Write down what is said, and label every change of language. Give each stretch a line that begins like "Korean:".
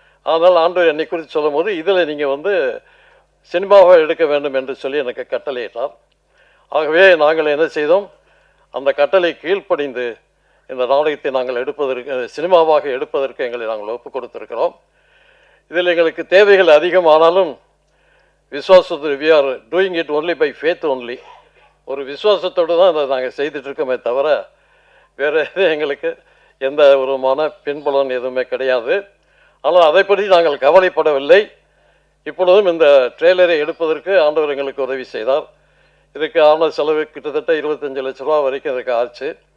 Tamil: அதனால் ஆண்டவர் என்னை குறித்து சொல்லும் போது இதில் நீங்கள் சினிமாவை எடுக்க வேண்டும் என்று சொல்லி எனக்கு கட்டளையிட்டார். ஆகவே நாங்கள் என்ன செய்தோம், அந்த கட்டளை கீழ்ப்படிந்து இந்த நாடகத்தை நாங்கள் சினிமாவாக எடுப்பதற்கு எங்களை நாங்கள் ஒப்புக் கொடுத்திருக்கிறோம். இதில் எங்களுக்கு தேவைகள் அதிகமானாலும் விசுவாசத்து
English: we are doing it only by faith only.
Tamil: ஒரு விசுவாசத்தோடு தான் இதை நாங்கள் செய்துட்ருக்கோமே தவிர வேறு எங்களுக்கு எந்த விதமான பின்புலன் எதுவுமே கிடையாது. ஆனால் அதை பற்றி நாங்கள் கவலைப்படவில்லை. இப்பொழுதும் இந்த ட்ரெய்லரை எடுப்பதற்கு ஆண்டவர் எங்களுக்கு உதவி செய்தார். இதுக்கு ஆன செலவு கிட்டத்தட்ட 25 லட்ச ரூபா வரைக்கும் இதுக்கு ஆச்சு.